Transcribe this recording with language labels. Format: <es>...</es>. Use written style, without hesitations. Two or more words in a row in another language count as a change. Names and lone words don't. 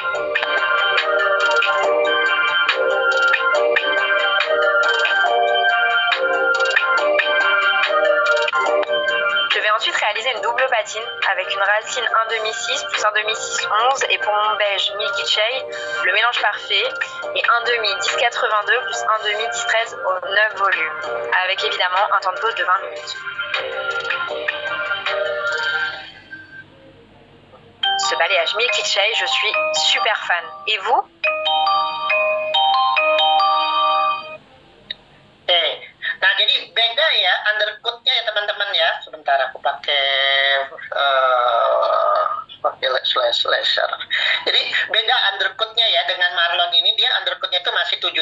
<fr>Je vais ensuite réaliser une double patine avec une racine 1,5 plus 1,6 11 et pour mon beige Milky Shade, le mélange parfait et 1,5 10,82 plus 1,5 10,13 au 9 volumes avec évidemment un temps de pause de 20 minutes. Ce balayage Milky Shade, je suis super fan. Et vous?</fr> <id>Nah, jadi beda ya undercoatnya ya teman-teman ya. Sebentar aku pakai slasher. Jadi beda undercoatnya ya dengan Marlon ini, dia undercoatnya itu masih 78.</id>